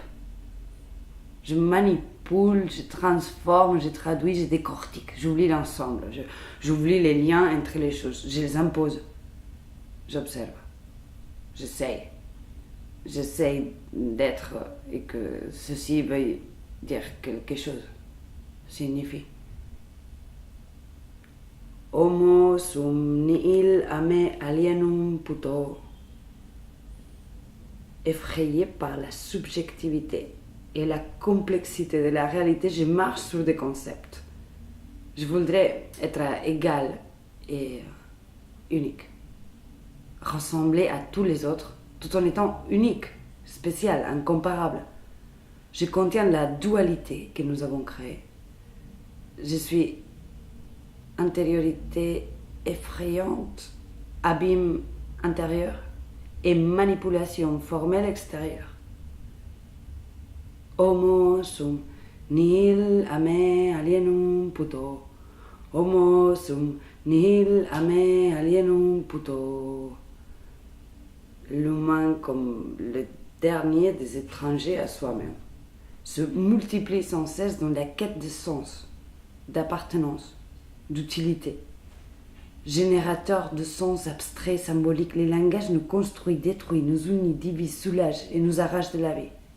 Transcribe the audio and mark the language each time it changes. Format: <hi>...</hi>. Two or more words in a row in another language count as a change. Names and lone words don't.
<fr>Je manipule, je transforme, je traduis, je décortique. J'oublie l'ensemble. J'oublie les liens entre les choses. Je les impose. J'observe. J'essaye. J'essaye d'être et que ceci veuille dire quelque chose. Signifie.</fr> <la>Homo sum nihil ame alienum puto.</la> <fr>Effrayé par la subjectivité et la complexité de la réalité, je marche sur des concepts. Je voudrais être égal et unique. Ressembler à tous les autres, tout en étant unique, spécial, incomparable. Je contiens la dualité que nous avons créée. Je suis intériorité effrayante, abîme intérieur et manipulation formelle extérieure.</fr> <la>Homo sum nihil ame alienum puto. Homo sum nihil ame alienum puto.</la> <fr>L'humain comme le dernier des étrangers à soi-même se multiplie sans cesse dans la quête de sens, d'appartenance, d'utilité. Générateur de sens abstraits, symboliques, les langages nous construit, détruit, nous unit, divise, soulage et nous arrache de la vie.</fr>